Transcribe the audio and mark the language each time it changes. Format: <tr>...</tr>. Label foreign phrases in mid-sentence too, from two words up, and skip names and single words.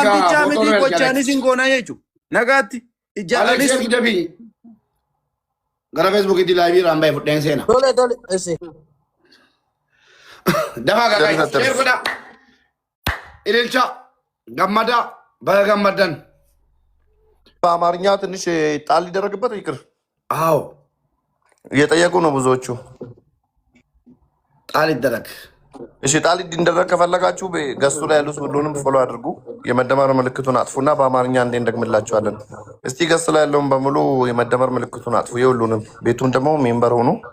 <om>Afaan bichaa miti gochaanis hin goonaa jechuudha. Nagaatti. Aleksi ergi dabii. Gara Facebook itti laayivii raambaa fudheen seena. Tole esi. Dafa gagai share godha. Ililcha gammada baga gammadan.</om> <am>በአማርኛ ትንሽ ጣል ሊደረግበት ይቅር። አዎ እየጠየቁ ነው ብዙዎቹ። ጣል ይደረግ። እሺ ጣል እንዲደረግ ከፈለጋችሁ ገስቱ ላይ ያሉት ሁሉንም ፎሎ አድርጉ። የመደመር ምልክቱን አጥፉና በአማርኛ እንዴ እንደግምላችኋለን። እስቲ ገስቱ ላይ ያለውን በሙሉ የመደመር ምልክቱን አጥፉ። የሁሉንም ቤቱን ደግሞ ሜምበር ሆኑ።</am>